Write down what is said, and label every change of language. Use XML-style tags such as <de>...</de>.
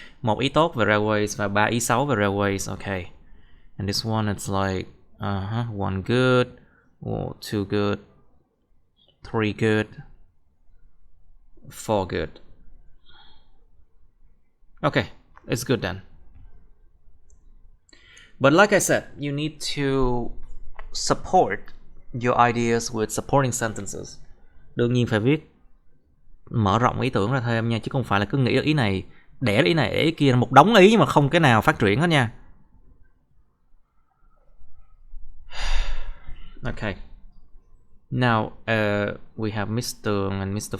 <vi>1 ý tốt về railways và 3 ý xấu về railways.</vi> <en>Okay. And this one it's like 1 good, 2 good, 3 good, 4 good. Okay, it's good then. But like I said, you need to support your ideas with supporting sentences.</en> <vi>Đương nhiên phải viết mở rộng ý tưởng ra thêm nha, chứ không phải là cứ nghĩ ý này, đẻ ý này, ý kia, một đống ý nhưng mà không cái nào phát triển hết nha.</vi> <en>Okay. Now we have Mr. and Mr.</en>